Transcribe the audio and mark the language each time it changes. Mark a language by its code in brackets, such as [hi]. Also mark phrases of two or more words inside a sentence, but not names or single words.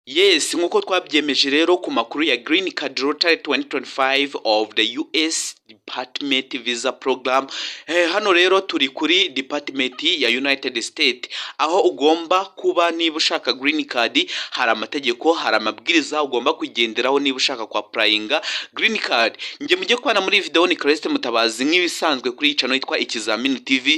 [rw] Yes, nkuko twabyemeje rero ku makuru ya Green Card Lottery 2025 [en] of the US Department Visa Program. [rw] Hano rero turi kuri Department ya United States, aho ugomba kuba niba ushaka Green Card, hari amategeko, hari amabwiriza ugomba kugenderaho niba ushaka kwa applyinga Green Card. Nge mujye kwana muri video ni Celeste Mutabazi nk'ibisanzwe kuri channel yitwa Ikizamini TV.